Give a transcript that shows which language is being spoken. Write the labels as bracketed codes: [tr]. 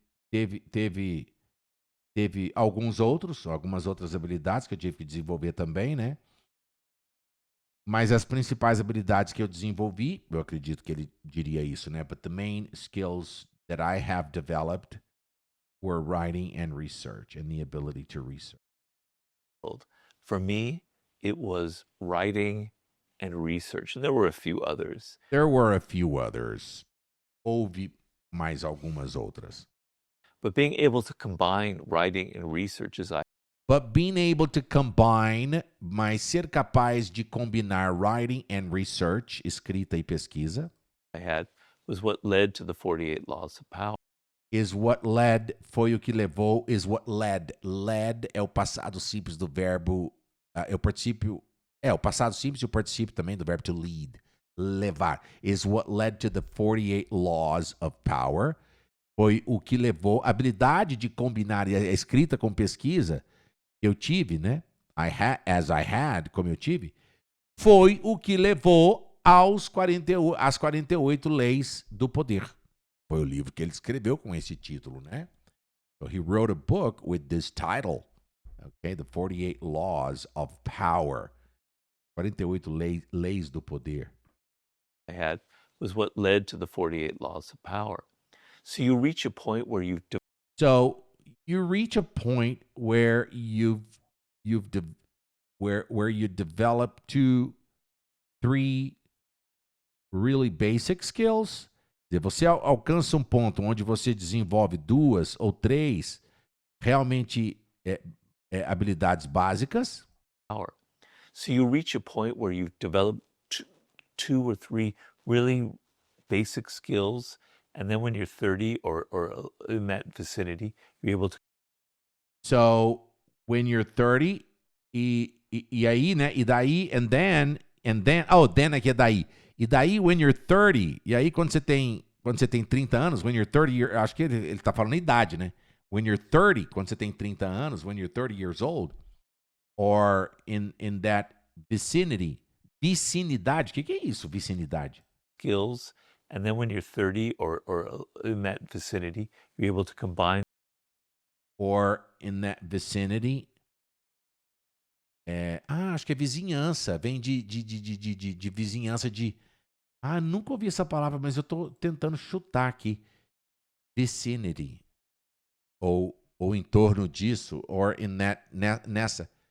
[pt] Teve algumas outras habilidades que eu tive que desenvolver também, né? Mas as principais habilidades que eu desenvolvi, eu acredito que ele diria isso, né? [en] But the main skills that I have developed were writing and research and the ability to research. For me, it was writing and research. And there were a few others. There were a few others. [pt] Houve mais algumas outras. [en] But being able to combine writing and research as I But being able to combine, [pt] mas ser capaz de combinar [en] writing and research, [pt] escrita e pesquisa, [en] had was what led to the 48 Laws of Power. is what led, [pt] foi o que levou, [en] is what led. [pt] Led é o passado simples do verbo, é o particípio, é o passado simples e o particípio também do verbo to lead, levar. [en] Is what led to the 48 Laws of Power. [pt] Foi o que levou, a habilidade de combinar a escrita com pesquisa, eu tive, né? [en] As I had, [pt] como eu tive, foi o que levou às 48 leis do poder. Foi o livro que ele escreveu com esse título, né? [en] So he wrote a book with this title, okay? The 48 Laws of Power. [pt] 48 leis do poder. [en] I had was what led to the 48 Laws of Power. So you reach a point where So you reach a point where you develop 3 really basic skills. [pt] Você alcança um ponto onde você desenvolve 2 ou 3 realmente habilidades básicas. [en] power. So you reach a point where you've developed 2 or 3 really basic skills, and then when you're 30 or in that vicinity, you're able to. So when you're 30 [pt] e aí, né? E daí then aqui é daí. E daí [en] when you're 30, [pt] e aí quando você tem 30 anos, when you're 30, acho que ele tá falando a idade, né? [en] When you're 30, [pt] quando você tem 30 anos, [en] when you're 30 years old, or in that vicinity, vicinidade, o que é isso, vicinidade? Skills, and then when you're 30 or in that vicinity, you're able to combine. [pt] Or in that vicinity, acho que é vizinhança, vem de vizinhança de... nunca ouvi essa palavra, mas eu tô tentando chutar aqui. Vicinity. Ou em torno disso, or in nessa.